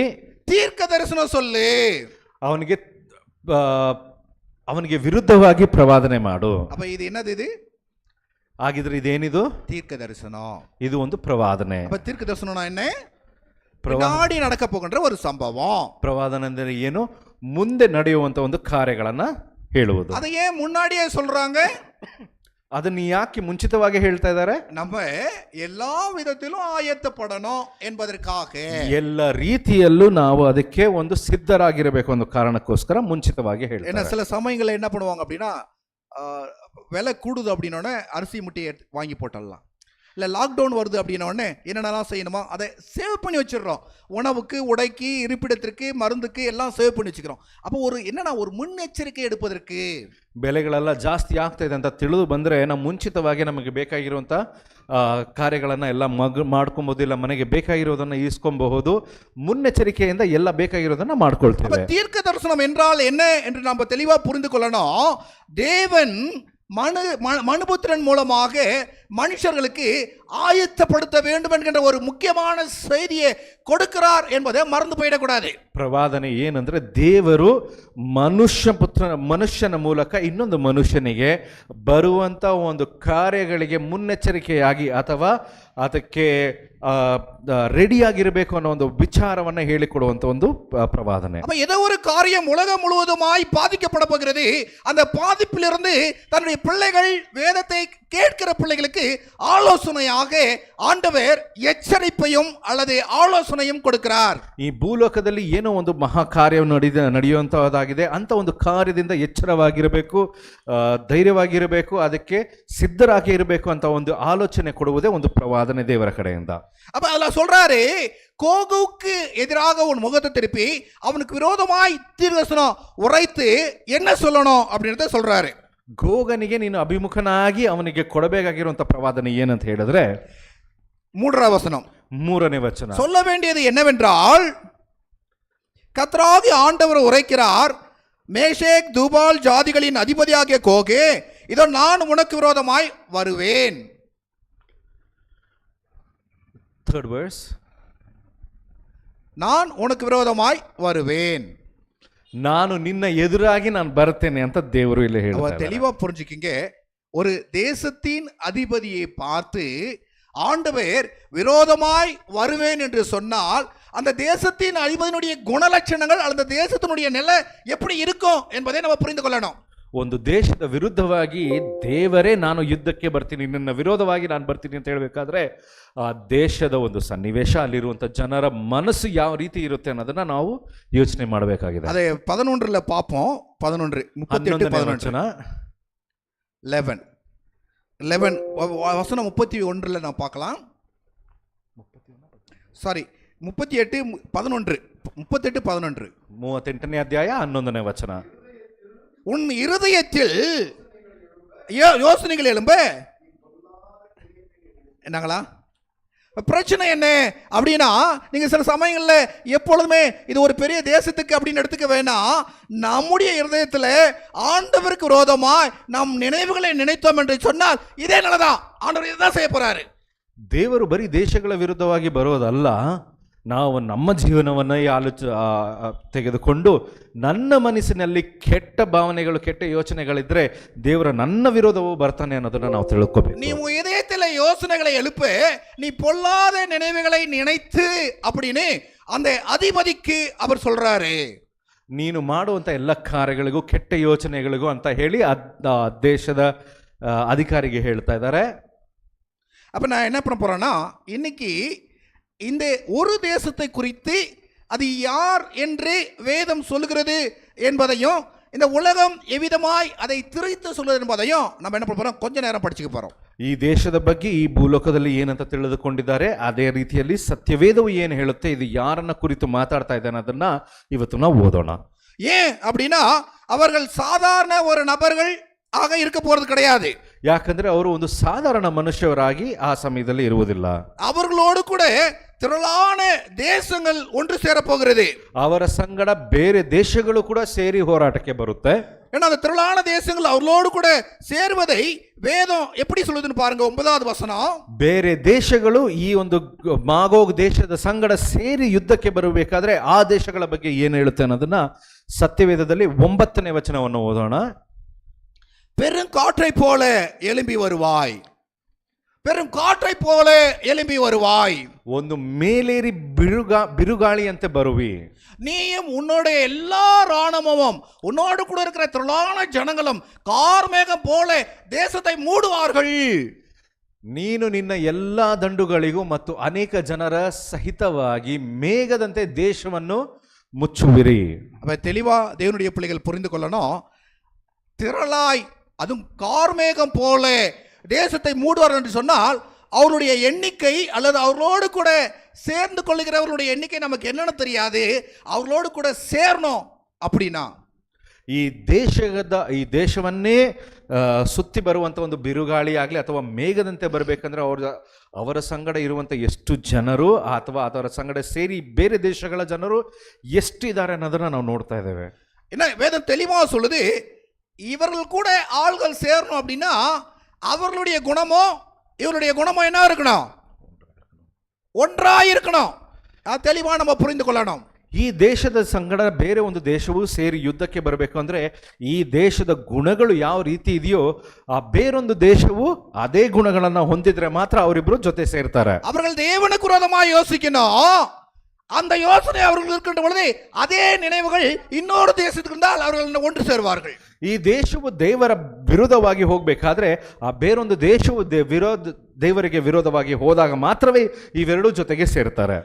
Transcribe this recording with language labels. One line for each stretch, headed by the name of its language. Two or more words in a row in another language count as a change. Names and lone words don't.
Tamil: தீர்க்க தரிசனம் சொல்லு.
Kannada: ಅವನಿಗೆ ವಿರುದ್ಧವಾಗಿ ಪ್ರವಾದನೆ ಮಾಡು.
Tamil: அப்ப இது என்னது? இது
Kannada: ಹಾಗಿದ್ರೆ ಇದೇನಿದು?
Tamil: தீர்க்க தரிசனம்.
Kannada: ಇದು ಒಂದು ಪ್ರವಾದನೆ.
Tamil: அப்ப தீர்க்க தரிசனம்னா என்ன? பின்னாடி நடக்க போகின்ற ஒரு சம்பவம்.
Kannada: ಪ್ರವಾದನೆ ಅಂದ್ರೆ ಏನು? ಮುಂದೆ ನಡೆಯುವಂತ ಒಂದು ಕಾರ್ಯಗಳನ್ನ ಹೇಳುವುದು.
Tamil: அதை ஏன் முன்னாடியே சொல்றாங்க?
Kannada: ಅದನ್ನ ಯಾಕೆ ಮುಂಚಿತವಾಗಿ ಹೇಳ್ತಾ ಇದ್ದಾರೆ?
Tamil: நம்ம எல்லா விதத்திலும் ஆயத்தப்படணும் என்பதற்காக.
Kannada: ಎಲ್ಲ ರೀತಿಯಲ್ಲೂ ನಾವು ಅದಕ್ಕೆ ಒಂದು ಸಿದ್ಧರಾಗಿರಬೇಕು ಒಂದು ಕಾರಣಕ್ಕೋಸ್ಕರ ಮುಂಚಿತವಾಗಿ ಹೇಳ್ತಾರೆ.
Tamil: ஏன்னா சில சமயங்கள்ல என்ன பண்ணுவாங்க அப்படின்னா விலை கூடுது அப்படின்னோடனே அரிசி முட்டையை வாங்கி போட்டுடலாம். இல்லை லாக்டவுன் வருது அப்படின்னோடனே என்னென்னலாம் செய்யணுமோ அதை சேவ் பண்ணி வச்சிடுறோம். உணவுக்கு, உடைக்கு, இருப்பிடத்திற்கு, மருந்துக்கு எல்லாம் சேவ் பண்ணி வச்சுக்கிறோம். அப்போ ஒரு என்னன்னா ஒரு ಮುನ್ನೆಚ್ಚರಿಕೆ எடுப்பதற்கு. ಬೆಲೆಗಳೆಲ್ಲ
Kannada: ಜಾಸ್ತಿ ಆಗ್ತಾ ಇದೆ ಅಂತ ತಿಳಿದು ಬಂದರೆ ನಾವು ಮುಂಚಿತವಾಗಿ ನಮಗೆ ಬೇಕಾಗಿರುವಂಥ ಕಾರ್ಯಗಳನ್ನು ಎಲ್ಲ ಮಾಡ್ಕೊಬಹುದು, ಇಲ್ಲ ಮನೆಗೆ ಬೇಕಾಗಿರೋದನ್ನು ಈಸ್ಕೊಬಹುದು. ಮುನ್ನೆಚ್ಚರಿಕೆಯಿಂದ ಎಲ್ಲ ಬೇಕಾಗಿರೋದನ್ನು ಮಾಡ್ಕೊಳ್ತೇವೆ.
Tamil: தீர்க்க தரிசனம் என்றால் என்ன என்று நாம் தெளிவாக புரிந்து கொள்ளணும். தேவன் மனுபுத்திரன் மூலமாக மனுஷர்களுக்கு ஆயத்தப்படுத்த வேண்டும் என்கின்ற ஒரு முக்கியமான செய்தியை கொடுக்கிறார் என்பதை மறந்து போயிடக்கூடாது.
Kannada: ಪ್ರವಾದನೆ ಏನಂದ್ರೆ ದೇವರು ಮನುಷ್ಯನ ಮೂಲಕ ಇನ್ನೊಂದು ಮನುಷ್ಯನಿಗೆ ಬರುವಂತ ಒಂದು ಕಾರ್ಯಗಳಿಗೆ ಮುನ್ನೆಚ್ಚರಿಕೆಯಾಗಿ ಅಥವಾ ಅದಕ್ಕೆ ರೆಡಿಯಾಗಿರಬೇಕು ಅನ್ನೋ ಒಂದು ವಿಚಾರವನ್ನ ಹೇಳಿಕೊಡುವಂತ ಒಂದು ಪ್ರವಾದನೆ.
Tamil: அப்ப ஏதோ ஒரு காரியம் உலகம் முழுவதுமாய் பாதிக்கப்பட போகிறது. அந்த பாதிப்பிலிருந்து தன்னுடைய பிள்ளைகள் வேதத்தை கேட்கிற பிள்ளைகளுக்கு ஆலோசனையாக ஆண்டவர் எச்சரிப்பையும் அல்லது ஆலೋಚನೆயும் கொடுக்கிறார்.
Kannada: ಈ ಭೂಲೋಕದಲ್ಲಿ ಏನೋ ಒಂದು ಮಹಾ ಕಾರ್ಯ ನಡೆಯುವಂತಹದ್ದಾಗಿದೆ. ಅಂತ ಒಂದು ಕಾರ್ಯದಿಂದ ಎಚ್ಚರವಾಗಿರಬೇಕು, ಧೈರ್ಯವಾಗಿರಬೇಕು, ಅದಕ್ಕೆ ಸಿದ್ಧರಾಗಿ ಇರಬೇಕು ಅಂತ ಒಂದು ಆಲೋಚನೆ ಕೊಡುವುದೇ ಒಂದು ಪ್ರವಾದನೆ ದೇವರ ಕಡೆಯಿಂದ.
Tamil: அப்ப அதுல சொல்றாரு, கோகுவுக்கு எதிராக உன் முகத்தை திருப்பி அவனுக்கு விரோதமாய் தீர்க்கதரிசனம் உரைத்து என்ன சொல்லணும் அப்படின்றத சொல்றாரு.
Kannada: ಗೋಗನಿಗೆ ನೀನು ಅಭಿಮುಖನಾಗಿ ಅವನಿಗೆ ಕೊಡಬೇಕಾಗಿರುವಂತ ಪ್ರವಾದನೆ ಏನಂತ ಹೇಳಿದ್ರೆ 3ನೇ ವಚನ. 3ನೇ ವಚನ
Tamil: சொல்ல வேண்டியது என்னவென்றால், கர்த்தராகிய ஆண்டவர் உரைக்கிறார், மேஷேக் துபால் ஜாதிகளின் அதிபதியாகிய கோகே, இதோ நான் உனக்கு விரோதமாய் வருவேன்.
English: 3rd verse,
Tamil: நான் உனக்கு விரோதமாய் வருவேன்.
Kannada: ನಾನು ನಿನ್ನ ಎದುರಾಗಿ ನಾನು ಬರ್ತೇನೆ ಅಂತ ದೇವರು ಇಲ್ಲಿ ಹೇಳ್ತಾರೆ.
Tamil: தெளிவா புரிஞ்சுக்கிங்க. ஒரு தேசத்தின் அதிபதியை பார்த்து ஆண்டவர் விரோதமாய் வருவேன் என்று சொன்னால் அந்த தேசத்தின் அதிபதியினுடைய குணலட்சணங்கள் அந்த தேசத்தினுடைய நிலை எப்படி இருக்கும் என்பதை நம்ம புரிந்து கொள்ளணும்.
Kannada: ಒಂದು ದೇಶದ ವಿರುದ್ಧವಾಗಿ ದೇವರೇ ನಾನು ಯುದ್ಧಕ್ಕೆ ಬರ್ತೀನಿ, ನಿನ್ನ ವಿರೋಧವಾಗಿ ನಾನು ಬರ್ತೀನಿ ಅಂತ ಹೇಳಬೇಕಾದ್ರೆ ಆ ದೇಶದ ಒಂದು ಸನ್ನಿವೇಶ, ಅಲ್ಲಿರುವಂಥ ಜನರ ಮನಸ್ಸು ಯಾವ ರೀತಿ ಇರುತ್ತೆ ಅನ್ನೋದನ್ನ ನಾವು ಯೋಚನೆ ಮಾಡಬೇಕಾಗಿದೆ.
Tamil: அதை 11 பார்ப்போம். 11 38 11 11 வசனம் 31 நான் பார்க்கலாம். சாரி 38 11 38 11
Kannada: 38ನೇ ಅಧ್ಯಾಯ 11ನೇ ವಚನ.
Tamil: உன் இருதயத்தில் யோசனைகள் எழும்ப என்னங்களா பிரச்சனை என்ன அப்படின்னா, நீங்க சில சமயங்கள்ல எப்பொழுதுமே இது ஒரு பெரிய தேசத்துக்கு அப்படின்னு எடுத்துக்க வேணாம். நம்முடைய இருதயத்தில் ஆண்டவருக்கு விரோதமாய் நம் நினைவுகளை நினைத்தோம் என்று சொன்னால் இதே நிலைதான். ஆண்டவர் இதுதான் செய்ய போறாரு.
Kannada: ದೇವರು ಬರೀ ದೇಶಗಳ ವಿರುದ್ಧವಾಗಿ ಬರೋದಲ್ಲ, ನಾವು ನಮ್ಮ ಜೀವನವನ್ನು ತೆಗೆದುಕೊಂಡು ನನ್ನ ಮನಸ್ಸಿನಲ್ಲಿ ಕೆಟ್ಟ ಭಾವನೆಗಳು, ಕೆಟ್ಟ ಯೋಚನೆಗಳಿದ್ರೆ ದೇವರ ನನ್ನ ವಿರೋಧವೂ ಬರ್ತಾನೆ ಅನ್ನೋದನ್ನ ನಾವು ತಿಳ್ಕೋಬೇಕು.
Tamil: ನೀವು இதயத்தில் யோசனைகளை எழுப்ப, நீ பொல்லாத நினைவுகளை நினைத்து அப்படின்னு அந்த அதிபதிக்கு அவர் சொல்றாரு.
Kannada: ನೀನು ಮಾಡುವಂತ ಎಲ್ಲ ಕಾರ್ಯಗಳಿಗೂ ಕೆಟ್ಟ ಯೋಚನೆಗಳಿಗೂ ಅಂತ ಹೇಳಿ ದೇಶದ ಅಧಿಕಾರಿಗೆ ಹೇಳ್ತಾ ಇದ್ದಾರೆ.
Tamil: அப்ப நான் என்ன பண்ண போறேன்னா, இன்னைக்கு இந்த ஒரு தேசத்தை குறித்து அது யார் என்று வேதம் சொல்லுகிறது என்பதையும், இந்த உலகம் எவ்விதமாய் அதை திரித்து சொல்லுவது என்பதையும் நம்ம என்ன பண்ண போறோம், கொஞ்ச நேரம் படிச்சுக்க போறோம்.
Kannada: ಈ ದೇಶದ ಬಗ್ಗೆ, ಈ ಭೂಲೋಕದಲ್ಲಿ ಏನಂತ ತಿಳಿದುಕೊಂಡಿದ್ದಾರೆ, ಅದೇ ರೀತಿಯಲ್ಲಿ ಸತ್ಯವೇದವು ಏನು ಹೇಳುತ್ತೆ, ಇದು ಯಾರನ್ನ ಕುರಿತು ಮಾತಾಡ್ತಾ ಇದ್ದಾನೆ ಅದನ್ನ ಇವತ್ತು ನಾವು ಓದೋಣ.
Tamil: ஏன் அப்படின்னா, அவர்கள் சாதாரண ஒரு நபர்கள் ಆಗ இருக்க போறது கிடையாது.
Kannada: ಯಾಕಂದ್ರೆ ಅವರು ಒಂದು ಸಾಧಾರಣ ಮನುಷ್ಯರಾಗಿ ಆ ಸಮಯದಲ್ಲಿ ಇರುವುದಿಲ್ಲ.
Tamil: அவர்களோடு கூட திரளான தேசங்கள் ஒன்று சேர போகிறது.
Kannada: ಅವರ ಸಂಗಡ ಬೇರೆ ದೇಶಗಳು ಕೂಡ ಸೇರಿ ಹೋರಾಟಕ್ಕೆ ಬರುತ್ತೆ.
Tamil: ஏன்னா அந்த திரளான தேசங்கள் அவர்களோடு கூட சேருவதை வேதம் எப்படி சொல்லுதுன்னு பாருங்க. 9வது வசனம்.
Kannada: ಬೇರೆ ದೇಶಗಳು ಈ ಒಂದು ಮಾಗೋಗ್ ದೇಶದ ಸಂಗಡ ಸೇರಿ ಯುದ್ಧಕ್ಕೆ ಬರಬೇಕಾದ್ರೆ ಆ ದೇಶಗಳ ಬಗ್ಗೆ ಏನು ಹೇಳುತ್ತೆ ಅನ್ನೋದನ್ನ ಸತ್ಯವೇದದಲ್ಲಿ 9ನೇ ವಚನವನ್ನು ಓದೋಣ.
Tamil: பெரும் காற்றை போல எழும்பி வருவாய், பெரும் காற்றை போல எழும்பி வருவாய்.
Kannada: ಒಂದು ಮೇಲೇರಿ ಬಿರುಗಾಳಿಯಂತೆ ಬರುವಿ.
Tamil: நீயும் உன்னோட எல்லா ராணுவமும் உன்னோடு கூட இருக்கிற திரளான ஜனங்களும் கார்மேகம் போல தேசத்தை மூடுவார்கள்.
Kannada: ನೀನು ನಿನ್ನ ಎಲ್ಲಾ ದಂಡುಗಳಿಗೂ ಮತ್ತು ಅನೇಕ ಜನರ ಸಹಿತವಾಗಿ ಮೇಘದಂತೆ ದೇಶವನ್ನು ಮುಚ್ಚುವಿರಿ.
Tamil: அப்ப தெளிவா தேவனுடைய பிள்ளைகள் புரிந்து கொள்ளணும். திரளாய், அதுவும் கார்மேகம் போல தேசத்தை மூடுவார்கள் என்று சொன்னால் அவருடைய எண்ணிக்கை அல்லது அவர்களோடு கூட சேர்ந்து கொள்ளுகிறவர்களுடைய எண்ணிக்கை நமக்கு என்னன்னு தெரியாது. அவர்களோடு கூட சேரணும் அப்படின்னா
Kannada: ಈ ದೇಶವನ್ನೇ ಸುತ್ತಿ ಬರುವಂತ ಒಂದು ಬಿರುಗಾಳಿ ಆಗಲಿ ಅಥವಾ ಮೇಘದಂತೆ ಬರಬೇಕಂದ್ರೆ ಅವರ ಸಂಗಡ ಇರುವಂತ ಎಷ್ಟು ಜನರು ಅಥವಾ ಅದರ ಸಂಗಡ ಸೇರಿ ಬೇರೆ ದೇಶಗಳ ಜನರು ಎಷ್ಟಿದ್ದಾರೆ ಅನ್ನೋದನ್ನ ನಾವು ನೋಡ್ತಾ ಇದ್ದೇವೆ.
Tamil: என்ன வேதம் தெளிவா சொல்லுது, இவர்கள் கூட ஆள்கள் சேரணும் அப்படின்னா அவர்களுடைய குணமோ இவருடைய குணமோ என்ன இருக்கணும், ஒன்றாய் இருக்கணும். தெளிவா நம்ம புரிந்து கொள்ளணும்.
Kannada: ಈ ದೇಶದ ಸಂಗಡ ಬೇರೆ ಒಂದು ದೇಶವು ಸೇರಿ ಯುದ್ಧಕ್ಕೆ ಬರಬೇಕು ಅಂದ್ರೆ ಈ ದೇಶದ ಗುಣಗಳು ಯಾವ ರೀತಿ ಇದೆಯೋ ಆ ಬೇರೊಂದು ದೇಶವು ಅದೇ ಗುಣಗಳನ್ನ ಹೊಂದಿದ್ರೆ ಮಾತ್ರ ಅವರಿಬ್ರು ಜೊತೆ ಸೇರ್ತಾರೆ.
Tamil: அவர்கள் தேவனுக்கு விரோதமாய் யோசிக்கணும். அந்த யோசனை அவர்கள் இருக்கின்ற பொழுது அதே நினைவுகள் இன்னொரு தேசத்துக்கு இருந்தால் அவர்கள் ஒன்று ಸೇರುವಾர்கள்.
Kannada: ಈ ದೇಶವು ದೇವರ ವಿರೋಧವಾಗಿ ಹೋಗಬೇಕಾದ್ರೆ ಆ ಬೇರೊಂದು ದೇಶವು ದೇವರಿಗೆ ವಿರೋಧವಾಗಿ ಹೋದಾಗ ಮಾತ್ರವೇ ಇವೆರಡೂ ಜೊತೆಗೆ ಸೇರ್ತಾರೆ.